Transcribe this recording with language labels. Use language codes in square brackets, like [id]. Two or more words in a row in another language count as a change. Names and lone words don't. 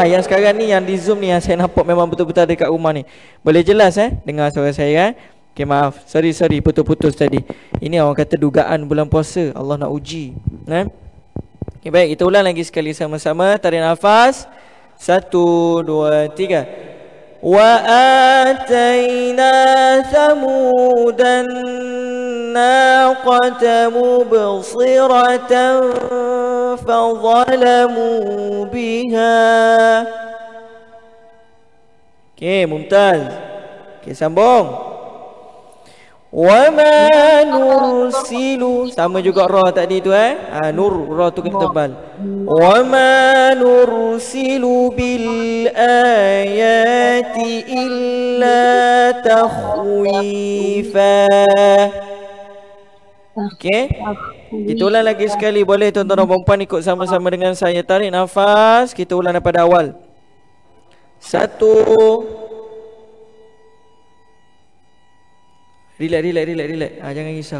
[ms] Yang sekarang ni yang di Zoom ni yang saya nampak memang betul-betul ada dekat rumah ni. Boleh jelas dengar suara saya Okay, maaf. Sorry putus-putus tadi. Ini orang kata dugaan bulan puasa. Allah nak uji. Okay, baik, kita ulang lagi sekali sama-sama. Tarik nafas. 1 2 3. [ar] وآتينا ثمود الناقة مبصرة فظلموا بها. [ms] Okay, mumtaz. Okay, sambung. [ar] وما نرسل, [ms] sama juga ra tadi tu nur, ra tu kena tebal. [ar] وما نرسل بالآيات إلا تخويفا. [ms] Okey, Kita ulang lagi sekali. Boleh tuan-tuan dan puan-puan ikut sama-sama dengan saya. Tarik nafas. Kita ulang daripada awal. 1. Relax. Jangan risau.